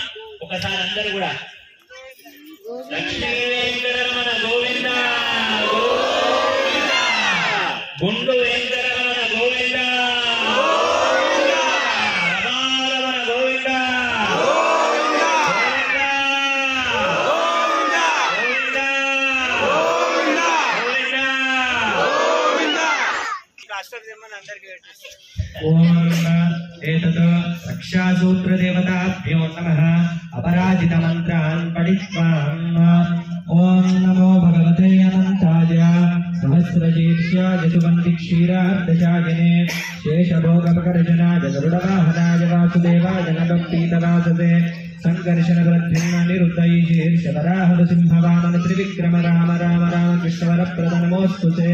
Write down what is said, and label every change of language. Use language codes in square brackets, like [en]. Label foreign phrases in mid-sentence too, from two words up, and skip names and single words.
[te] ఒకసారి అందరూ కూడా లక్ష్మీ వెంకటరమణ గోవింద గోవింద, గుండు వెంకటరమణ గోవింద రమారమణ గోవింద గోవింద గోవింద గోవింద. [sa] रक्षासूत्र देवताभ्यो नमः। अपराजित मंत्रान् पठित्वान् ओम नमो भगवते अनंताय सहस्रशीर्षाय सुगन्धिक्षीरार्धशायिने शेषभोगपकर्षणाय गरुडवाहनाय वासुदेवाय नमः पीतवाससे संकर्षणवृद्धिर्निरुद्धै शीर्षवराहसिंहवामन त्रिविक्रम राम राम राम कृष्णवरप्रदनमोऽस्तुते।